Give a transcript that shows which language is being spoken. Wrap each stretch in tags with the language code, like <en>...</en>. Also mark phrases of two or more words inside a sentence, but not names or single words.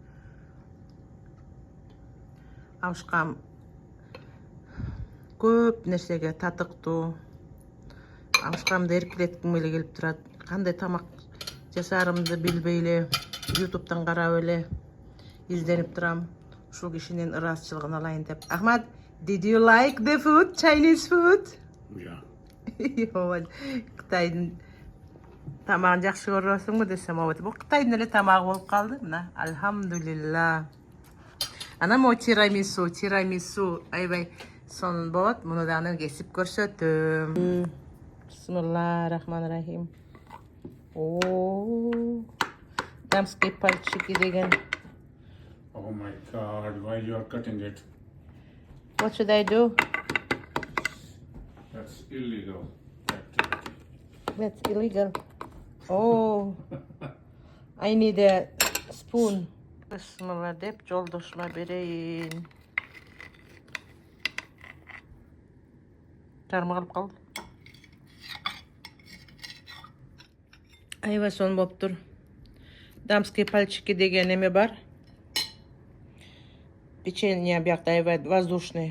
<ky>Аушкам көп нерсеге татыктуу. Аушкамды эркелетким эле келип турат. Кандай тамак жасаарымды билбей эле YouTube'дан карап эле изденип турам. Ушул кишинин ыраазычылыгын алайын деп. Ахмад,</ky> <en>did you like the food? Chinese food? Yeah.</en> <ky>Кытайдын тамагын жакшы көрөсүңбү десем, бул Кытайдын эле тамагы болуп калды. Мына, альхамдулилла. Анан мо тирамису, аябай сонун болот. Муну дагы кесип көрсөтөм. Bismillahirrahmanirrahim. Oh,</ky> <ru>дамские пальчики</ru> <ky>деген.</ky> <en>Oh my God, why you are cutting it? What should I do? That's illegal activity. That's illegal. Oh, I need a spoon.</en> <ky>Bismillah деп жолдошума берейин. Тармалып калды. Аябай сонун болуп тур.</ky> <ru>Дамские пальчики</ru> <ky>деген эме бар. Печенье биякта аябай воздушный.</ky>